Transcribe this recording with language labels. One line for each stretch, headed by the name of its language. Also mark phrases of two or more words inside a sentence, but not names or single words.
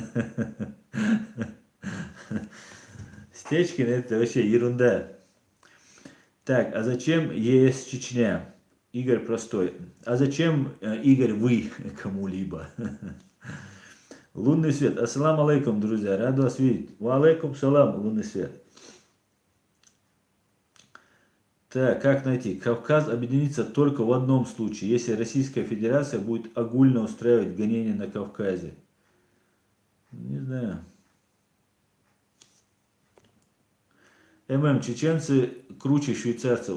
Russian: Стечкин это вообще ерунда. Так, а зачем ЕС Чечня? Игорь простой. А зачем, Игорь, вы кому-либо? Лунный свет.
Arabic: السلام عليكم,
Russian: друзья. Рад вас видеть.
Arabic: وعليكم السلام,
Russian: лунный свет. Так, как найти? Кавказ объединится только в одном случае, если Российская Федерация будет огульно устраивать гонения на Кавказе. Не знаю. Чеченцы круче швейцарцев.